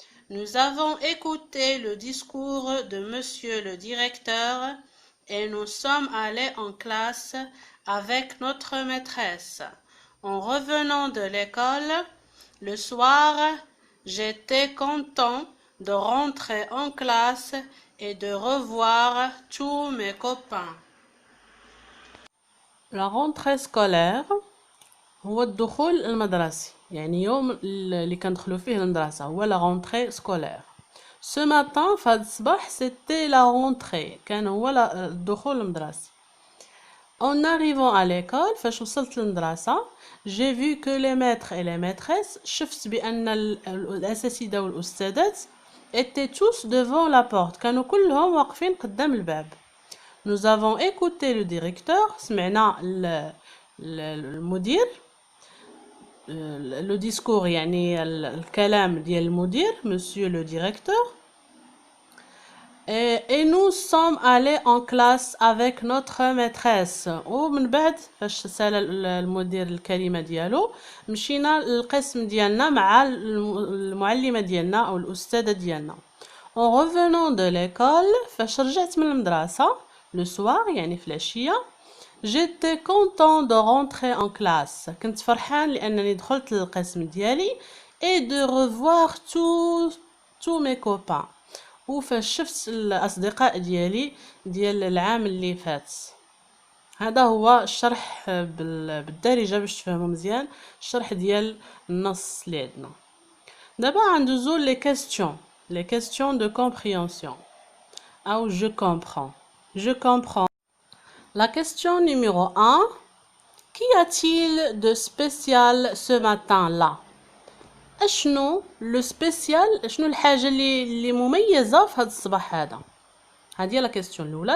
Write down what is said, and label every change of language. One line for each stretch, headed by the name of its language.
French: Nous avons écouté le discours de monsieur le directeur et nous sommes allés en classe avec notre maîtresse. En revenant de l'école, le soir, j'étais content de rentrer en classe et de revoir tous mes copains. La rentrée scolaire
Arabic: هو الدخول المدرسي، يعني يوم اللي كندخلوا فيه المدرسة هو
French: la rentrée scolaire. Ce matin
Arabic: في هذا الصباح
French: c'était la rentrée،
Arabic: كان هو الدخول المدرسي.
French: En arrivant à l'école
Arabic: فاش وصلت للمدرسة
French: j'ai vu que les maîtres et les maîtresses
Arabic: شفت بأن الأساتذة والأستاذات
French: étaient tous devant la porte،
Arabic: كانوا كلهم واقفين قدام الباب.
French: Nous avons écouté le directeur،
Arabic: سمعنا المدير،
French: le discours
Arabic: يعني الكلام ديال المدير
French: monsieur le directeur. Et nous sommes allés en classe avec notre maîtresse.
Arabic: ومن بعد فاش سال المدير الكلمة ديالو مشينا للقسم ديالنا مع المعلمة ديالنا أو الأستاذة ديالنا.
French: En revenant de l'école
Arabic: فاش رجعت من المدرسة
French: le soir
Arabic: يعني في العشية
French: j'étais content de rentrer en classe.
Arabic: كنت فرحان لأنني دخلت للقسم ديالي
French: et de revoir tous mes copains.
Arabic: وفاش شفت الأصدقاء ديالي ديال العام اللي فات. هذا هو الشرح بالدارجة باش تفهموا مزيان الشرح ديال النص اللي عندنا. دابا غندوزو
French: les questions de compréhension
Arabic: أو
French: je comprends. La question numéro 1. Qu'y a-t-il de spécial ce matin-là?
Arabic: اشنو لو سبيسيال، اشنو الحاجه اللي مميزه في هذا الصباح هذا؟ هذه لا كيسيون الاولى.